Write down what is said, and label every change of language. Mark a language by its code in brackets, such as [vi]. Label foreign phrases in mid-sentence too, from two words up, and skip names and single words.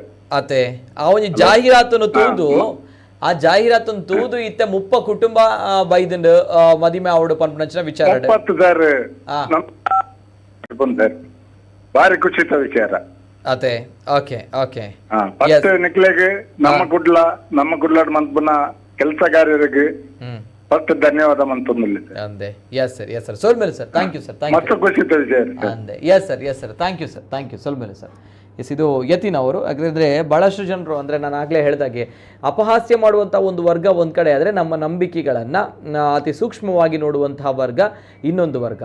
[tcy] ಆತೆ ಆ ಒಂಜಿ ಜಾಹೀರಾತನ್ನು ತೂದು ಆ ಜಾಹೀರಾತನ್ನು ತೂದು ಇತ್ತೆ ಮುಪ್ಪ ಕುಟುಂಬ ಬೈದಂಡು ಮದಿಮೆ ಅವಡು ಪನ್ಪನಂಚಿನ ವಿಚಾರ ಸರ್. ಬಾರಿ ಖುಷಿತ ವಿಚಾರ ಆತೆ. ಓಕೆ ಓಕೆ ಫಸ್ಟ್ ನಿಕ್ಲೆಗೆ ನಮ್ಮ ಕುಡ್ಲಾಡ್ ಮಂತ್ಪುನ ಕೆಲಸಗಾರರಿಗೆ ಫಸ್ಟ್ ಧನ್ಯವಾದ ಮಂತೊಂದಿಲ್ಲ ಅಂದೆ. [en] yes sir ಸೋಲ್ಮೇಲೆ ಸರ್, thank you sir, thank you. [tcy] ಖುಷಿತ ವಿಚಾರ [en] ಅಂದೆ. yes sir, thank you ಸೋಲ್ಮೇಲೆ ಸರ್. ಎಸ್, [kn] ಇದು ಯತಿನ್ ಅವರು. ಯಾಕಂದರೆ ಭಾಳಷ್ಟು ಜನರು ಅಂದರೆ ನಾನು ಆಗಲೇ ಹೇಳಿದಾಗೆ ಅಪಹಾಸ್ಯ ಮಾಡುವಂಥ ಒಂದು ವರ್ಗ ಒಂದು ಕಡೆ ಆದರೆ ನಮ್ಮ ನಂಬಿಕೆಗಳನ್ನು ಅತಿ ಸೂಕ್ಷ್ಮವಾಗಿ ನೋಡುವಂತಹ ವರ್ಗ ಇನ್ನೊಂದು ವರ್ಗ.